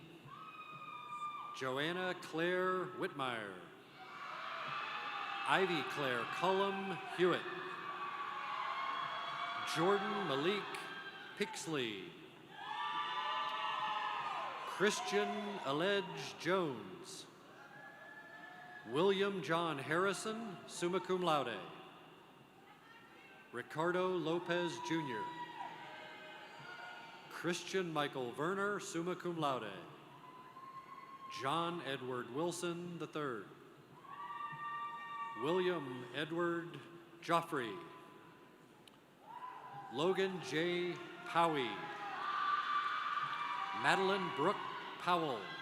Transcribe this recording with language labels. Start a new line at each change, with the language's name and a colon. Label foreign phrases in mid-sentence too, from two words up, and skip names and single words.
English: Joanna Claire Whitmire. Ivy Claire Cullum Hewitt. Jordan Malik Pixley. Christian Aledge Jones. William John Harrison,
Latin: summa cum laude.
English: Ricardo Lopez Jr. Christian Michael Werner,
Latin: summa cum laude.
English: John Edward Wilson III. William Edward Joffrey. Logan J. Powie. Madeline Brooke Powell.